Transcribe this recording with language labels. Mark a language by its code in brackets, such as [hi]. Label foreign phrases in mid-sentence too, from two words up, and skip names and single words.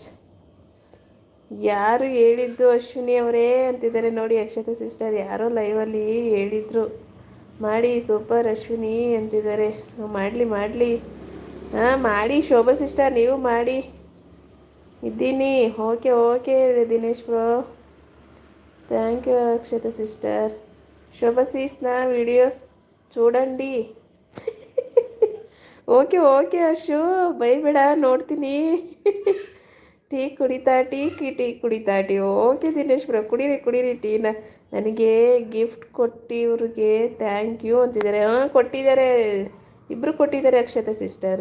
[kn] ಯಾರು ಹೇಳಿದ್ದು ಅಶ್ವಿನಿ ಅವರೇ ಅಂತಿದ್ದಾರೆ ನೋಡಿ ಅಕ್ಷತಾ ಸಿಸ್ಟರ್. ಯಾರೋ ಲೈವಲ್ಲಿ ಹೇಳಿದರು ಮಾಡಿ ಸೂಪರ್ ಅಶ್ವಿನಿ ಅಂತಿದ್ದಾರೆ. ಮಾಡಲಿ ಹಾಂ ಮಾಡಿ ಶೋಭಾ ಸಿಸ್ಟರ್, ನೀವು ಮಾಡಿ. ಇದ್ದೀನಿ. ಓಕೆ ದಿನೇಶ್ ಬ್ರೋ. [en] Thank you Akshata sister. [te] శోభ సీస్న వీడియోస్ చూడండి. [kn] ಓಕೆ ಅಶು, ಬೈಬೇಡ, ನೋಡ್ತೀನಿ. ಟೀ ಕುಡಿತಾ ಟೀ. ಓಕೆ ದಿನೇಶ್ ಬ್ರೋ, ಕುಡೀರಿ ಟೀನ. ನನಗೆ ಗಿಫ್ಟ್ ಕೊಟ್ಟಿವ್ರಿಗೆ [en] thank you [kn] ಅಂತಿದ್ದಾರೆ. ಕೊಟ್ಟಿದ್ದಾರೆ, ಇಬ್ಬರು ಕೊಟ್ಟಿದ್ದಾರೆ ಅಕ್ಷತಾ ಸಿಸ್ಟರ್.